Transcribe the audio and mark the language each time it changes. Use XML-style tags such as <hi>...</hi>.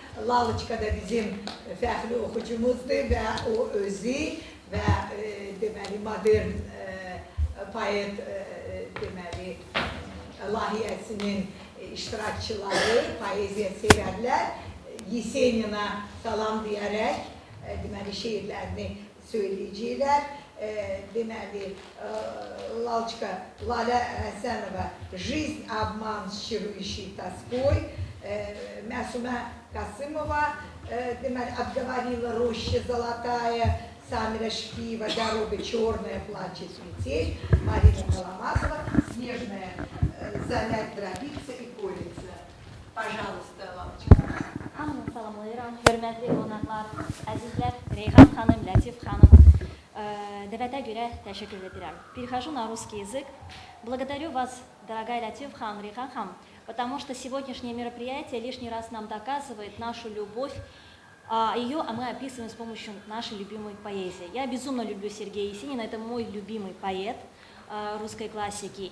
<az>Lalочka da bizim fəxri oxucumuzdur və o özü və deməli, modern poet deməli, layihəsinin iştirakçıları, poeziya sevərlər Yesenina salam deyərək deməli, şeirlərini söyləyəcəklər.</az> <ru>Deməli, Lalочка, Lalə Həsənova, «Жизнь, обман, счарующий тоской», Məsumə Qasımova, deməli, «Отговорила роща золотая», Самира Шпиева, «Дорога черная, плачет метель», Марина Коломазова, «Снежная залять дробится и колется». Pожалуйста, Lalочка.</ru> <az>Hamını salamlayıram, hörmətli qonaqlar, əzizlər, Reyhan xanım, Lətif xanım. Dəvətə görə təşəkkür edirəm.</az> <ru>Перехожу на русский язык. Благодарю вас, дорогая Латиф хан, Рейхан хан, потому что сегодняшнее мероприятие лишний раз нам доказывает нашу любовь, а мы описываем с помощью нашей любимой поэзии. Я безумно люблю Сергея Есенина, это мой любимый поэт русской классики.</ru>